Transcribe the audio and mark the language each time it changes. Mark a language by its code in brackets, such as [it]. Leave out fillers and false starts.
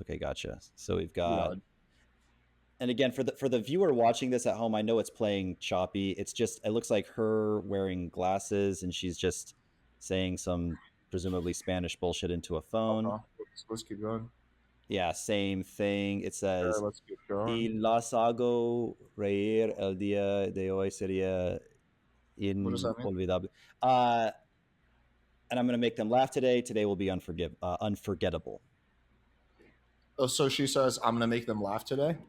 [en] Okay. Gotcha. So we've got. Yeah. And again, for the viewer watching this at home, I know it's playing choppy. It's just it looks like her wearing glasses, and she's just saying some presumably Spanish bullshit into a phone. Okay. Let's keep going. Yeah, same thing. It Okay, says, let's keep going. [es] "Y las hago reír el día de hoy sería [en] What does that mean? [es] inolvidable." [en] And I'm going to make them laugh today. Today will be unforgettable. Oh, so she says I'm gonna make them laugh today.